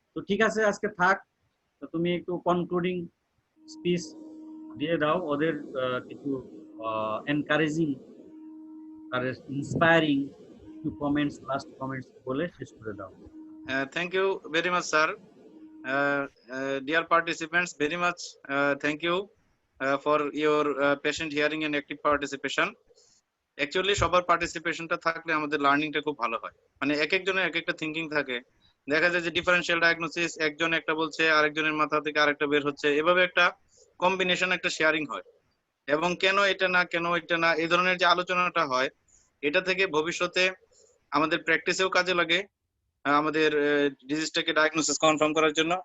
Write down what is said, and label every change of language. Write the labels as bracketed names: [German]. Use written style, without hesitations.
[Bangla] তো ঠিক আছে, আজকে থাক, তো তুমি একটু কনক্লুডিং স্পিচ দিয়ে দাও, ওদের কিছু এনকারেজিং আর ইন্সপায়ারিং কিছু কমেন্টস, লাস্ট কমেন্টস বলে শেষ করে দাও। [English] Thank you very much, sir. Dear participants, very much thank you for your patient hearing and active participation. [Bangla] Actually, সবার পার্টিসিপেশনটা থাকলে আমাদের লার্নিংটা খুব ভালো হয়। মানে এক একজনের এক একটা থিঙ্কিং থাকে, দেখা যায় যে ডিফারেনশিয়াল ডায়াগনোসিস একজন একটা বলছে, আরেকজনের মাথা থেকে আরেকটা বের হচ্ছে, এভাবে একটা কম্বিনেশন, একটা শেয়ারিং হয়। এবং কেন এটা না, কেন এটা না, এই ধরনের যে আলোচনাটা হয়, এটা থেকে ভবিষ্যতে আমাদের প্র্যাকটিসেও কাজে লাগে, আমাদের ডিজিজটাকে ডায়াগনোসিস কনফার্ম করার জন্য।